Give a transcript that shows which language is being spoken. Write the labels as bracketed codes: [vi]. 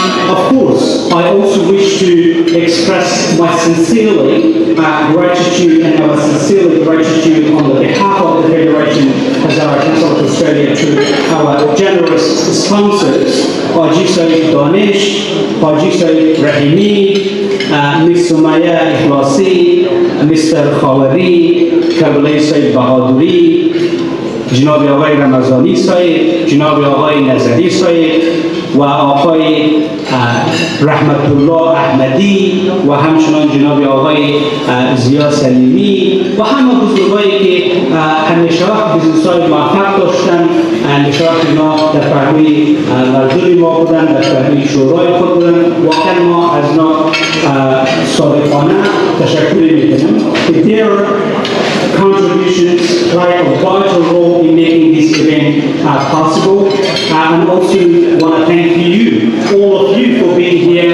[en] Of course, I also wish to express my sincerely gratitude and our sincerely gratitude on the behalf of the Federation Hezare Council of Australia to our generous sponsors, Haji Saeed Danish, Haji Saeed Rahimi, Ms. Sumaya Ikhlasi, Mr. [fa] Khawari, Kabli Saeed Bahaduri, جناب آقای رمضانی صاحب، جناب آقای نظری صاحب و آقای رحمت الله احمدی و همچنان جناب آقای زیا سلیمی و همه بزرگایی که همیشه وقت بیزنس‌های موفق داشتن، همیشه وقت اینا در پهلوی مردم ما بودن، در پهلوی شورای خود بودن. واقعا ما از اینا صادقانه تشکر می‌کنیم که [en] their contributions play a vital role in making this event possible. And also want to thank you, all of you, for being here.